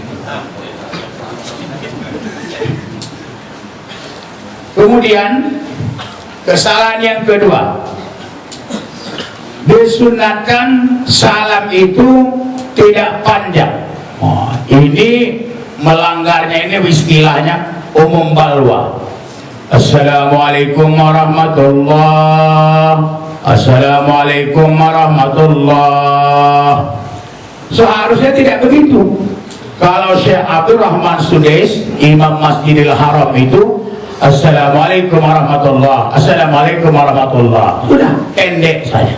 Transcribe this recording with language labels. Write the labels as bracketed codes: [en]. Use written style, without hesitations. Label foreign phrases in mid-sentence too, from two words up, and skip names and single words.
[id] Kemudian kesalahan yang kedua, disunatkan salam itu tidak panjang. Ini melanggarnya, ini istilahnya [ar] عموم البلوى. السلام عليكم ورحمة الله، السلام عليكم ورحمة الله. [id] Seharusnya tidak begitu. Kalau Syekh Abdul Rahman Sudais, Imam Masjidil Haram itu [ar] السلام عليكم ورحمة الله، السلام عليكم ورحمة الله, [id] sudah pendek saja.